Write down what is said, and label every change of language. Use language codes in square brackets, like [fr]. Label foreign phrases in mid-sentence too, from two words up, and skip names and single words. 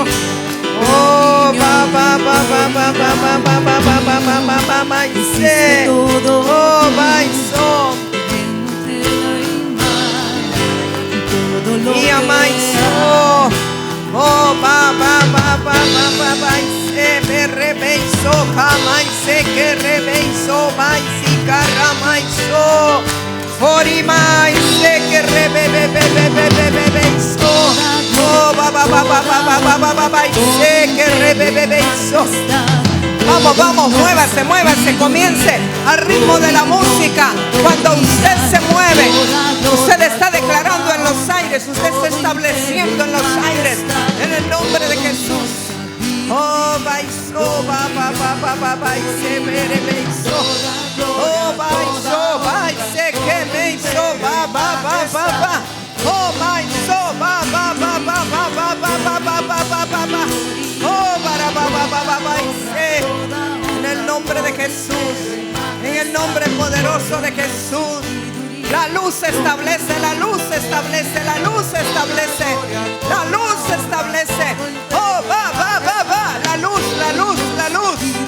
[es] Oh, y amaiso. Oh, me rebeiso, jamaise, que rebeiso, maisi, caramaiso. Orimaise, que rebebebebebebeiso. Oh, que rebebebeiso. Vamos, vamos, muévase, muévase, comience al ritmo de la música. Cuando usted se mueve, usted está declarando en los aires, usted está estableciendo en los aires, en el nombre de Jesús. Oh, baiso, baise, merebeiso. Oh, baiso, baise, que me hizo, ba. Oh, baiso, ba. Oh, baise. En el nombre de Jesús, en el nombre poderoso de Jesús. La luz establece, la luz establece, la luz establece, la luz establece. Oh, va. La luz, la luz, la luz.